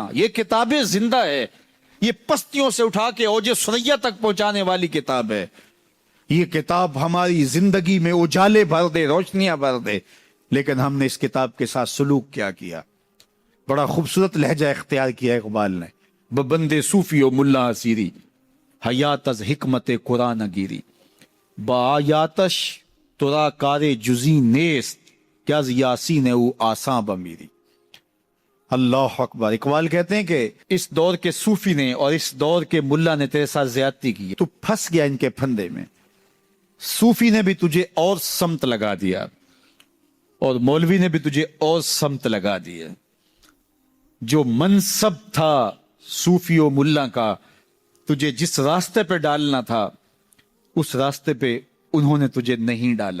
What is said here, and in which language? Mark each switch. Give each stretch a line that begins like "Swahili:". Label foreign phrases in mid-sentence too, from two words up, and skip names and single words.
Urdu: یہ کتابیں زندہ ہے، یہ پستیوں سے اٹھا کے اوج ثریا تک پہنچانے والی کتاب ہے۔ یہ کتاب ہماری زندگی میں اجالے بھر دے، روشنیاں بھر دے، لیکن ہم نے اس کتاب کے ساتھ سلوک کیا کیا؟ بڑا خوبصورت لہجہ اختیار کیا اقبال نے،
Persian: ببندے صوفی و ملا اسیری، حیات از حکمت قرآن گیری، با آیاتش ترا کار جزی نیست، کیا از یاسین او آساں بمیری۔
Arabic: اللہ اکبر.
Urdu: اقبال کہتے ہیں کہ اس دور کے صوفی نے اور اس دور کے ملا نے تیرے ساتھ زیادتی کی ہے، تو پھنس گیا ان کے پھندے میں. صوفی نے بھی تجھے اور سمت لگا دیا اور مولوی نے بھی تجھے اور سمت لگا دی ہے. جو منصب تھا صوفی و ملا کا، تجھے جس راستے پہ ڈالنا تھا اس راستے پہ انہوں نے تجھے نہیں ڈالا.